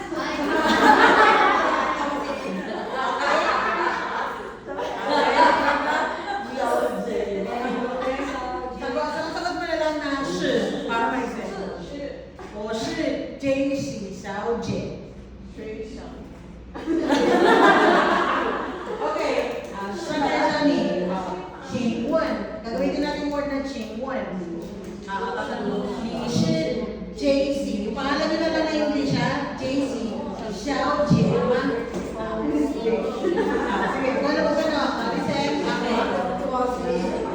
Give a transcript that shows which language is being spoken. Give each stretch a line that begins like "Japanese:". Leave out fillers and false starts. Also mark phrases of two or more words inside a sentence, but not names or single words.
Filipino: Sagot mo na lang na 是 para may sense.
Chinese: 我是 Daisy 小姐.
Filipino: Okay, siya tayo Johnny.
Chinese: 请问,
Filipino: gagawin din natin word na 请问.
Chinese: Ni是 Daisy.
Filipino: Yung pangalan nyo na lang na yung siya,
Chinese: Daisy 小姐吗?
Filipino: Sige, kung ano ba ka no?
English: Listen, okay.